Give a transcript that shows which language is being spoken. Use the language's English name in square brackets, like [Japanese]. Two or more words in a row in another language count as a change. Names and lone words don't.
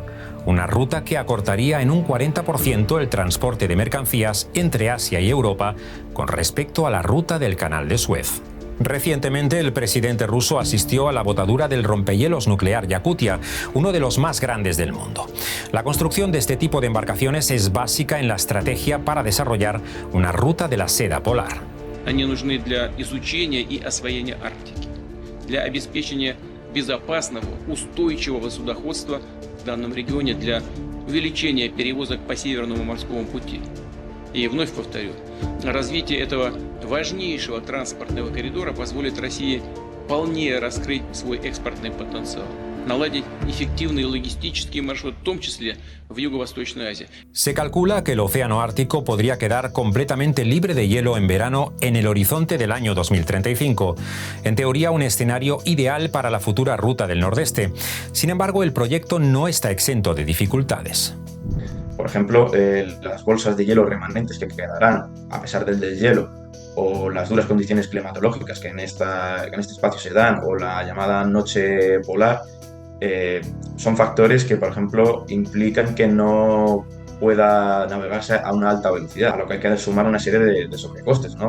[Spanish] Una ruta que acortaría en un 40% el transporte de mercancías entre Asia y Europa con respecto a la ruta del Canal de Suez. Recientemente, el presidente ruso asistió a la botadura del rompehielos nuclear Yakutia, uno de los más grandes del mundo. La construcción de este tipo de embarcaciones es básica en la estrategia para desarrollar una ruta de la seda polar. [Russian] Они нужны для изучения и освоения Арктики, для обеспечения безопасного, устойчивого судоходства в данном регионе, для увеличения перевозок по Северному морскому пути. И вновь повторю, развитие этого важнейшего транспортного коридора позволит России полнее раскрыть свой экспортный потенциал, наладить эффективный логистический маршрут, в том числе в Юго-Восточной Азии. [Spanish] Se calcula que el océano Ártico podría quedar completamente libre de hielo en verano en el horizonte del año 2035. En teoría, un escenario ideal para la futura ruta del Nordeste. Sin embargo, el proyecto no está exento de dificultades. Por ejemplo, las bolsas de hielo remanentes que quedarán a pesar del deshielo, o las duras condiciones climatológicas que en este espacio se dan, o la llamada noche polar, son factores que, por ejemplo, implican que no pueda navegarse a una alta velocidad, a lo que hay que sumar una serie de sobrecostes, ¿no?